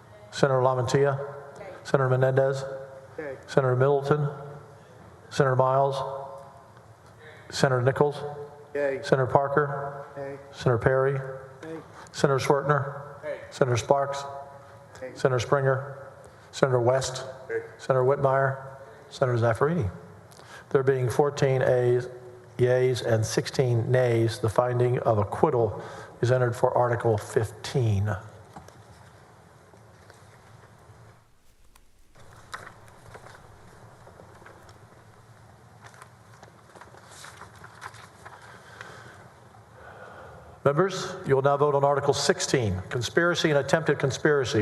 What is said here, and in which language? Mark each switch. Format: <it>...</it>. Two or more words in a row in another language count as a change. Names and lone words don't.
<en>Senator Lamantia, Senator Menendez, Senator Middleton, Senator Miles, Senator Nichols, Senator Parker, Senator Perry, Senator Swertner, Senator Sparks, Senator Springer, Senator West, Senator Whitmire, Senator Zaffarini. There being 14 yeas and 16 nays, the finding of acquittal is entered for Article 15. Members, you will now vote on Article 16, conspiracy and attempted conspiracy.</en>